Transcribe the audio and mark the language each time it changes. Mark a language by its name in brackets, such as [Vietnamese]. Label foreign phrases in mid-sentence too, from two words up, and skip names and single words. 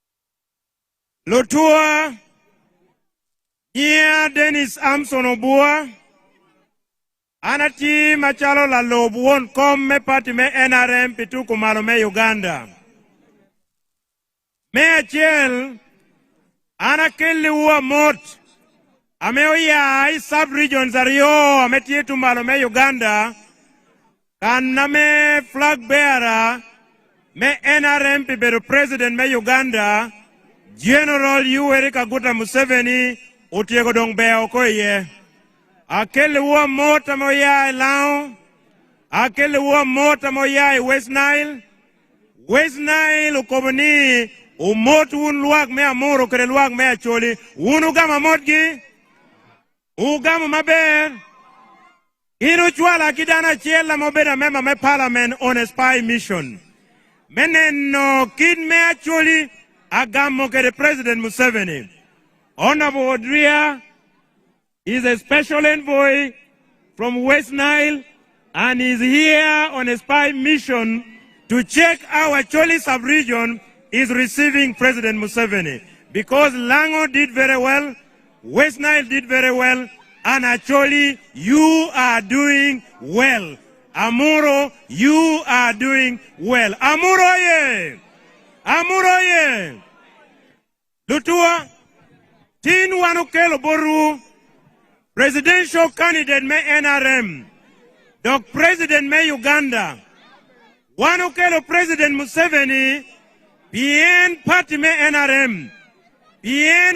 [Acoli] Lutua, Nyia Dennis Amson Obua. Anati machalo la lobuon kom me party me NRM pitu kumalo me Uganda. Me achiel anakeli uwa mot. Ame oya ai sub-regions ariyo ame tietu malo me Uganda. Kana me [English] flag bearer [Acoli] me NRM piberu president me Uganda. General Yoweri Kaguta Museveni utiego dong beo koye. Akele uwa mota moya Lao. Akele uwa mota moya West Nile. West Nile ukoboni umot un luak me Amuru kere luak me acholi. Unugama motgi. Ugama maber. Inu chwala kidana chiela mobeda member me parliament [English] on a spy mission. [Acoli] Meneno kid me acholi agamo kere President Museveni. [English] Honorable Odria is a special envoy from West Nile and is here on a spy mission to check our Choli sub-region is receiving President Museveni. Because Lango did very well, West Nile did very well, and Acholi, you are doing well. Amuru, you are doing well. [Acoli] Amuru ye! Amuru ye! Lutua, tin wanukelo boru, [English] presidential candidate [Acoli] me NRM, Dok President me Uganda, wanukelo President Museveni, bien party me NRM, bien